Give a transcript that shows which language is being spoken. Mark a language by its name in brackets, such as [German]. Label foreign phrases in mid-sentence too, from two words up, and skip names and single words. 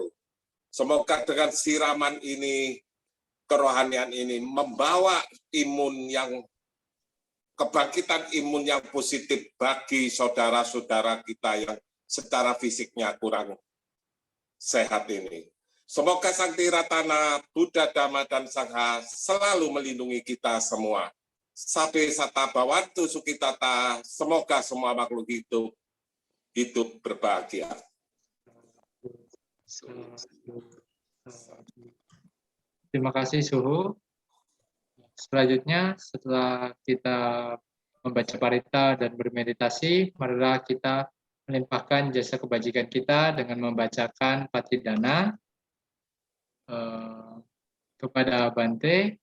[Indonesian] Semoga dengan siraman ini, kerohanian ini membawa kebangkitan imun yang positif bagi saudara-saudara kita yang secara fisiknya kurang sehat ini. Semoga Sang Tiratana, Buddha, Dhamma, dan Sangha selalu melindungi kita semua. [Pali] Sabe sata bawantu sukitata, [Indonesian] semoga semua makhluk hidup berbahagia. Terima kasih Suhu. Selanjutnya, setelah kita membaca parita dan bermeditasi, marilah kita melimpahkan jasa kebajikan kita dengan membacakan Patidana kepada Bante.